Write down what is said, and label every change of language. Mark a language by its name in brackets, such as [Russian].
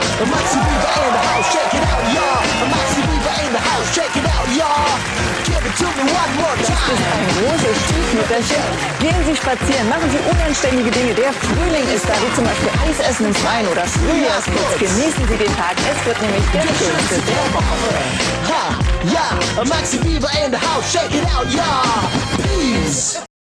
[English] Maxi Beaver in the house, check it out, y'all. Maxi Beaver in the house, check it out, y'all. [German] Das ist ein großes Stiefmütterchen. Gehen Sie spazieren, machen Sie unanständige Dinge. Der Frühling ist da, wie zum Beispiel Eis essen im Freien oder Frühjahrsputz. Genießen Sie den Tag, es wird nämlich der schönste der Woche. [English] Ha, ja, Maxi Beaver in the house, shake it out, ja, peace.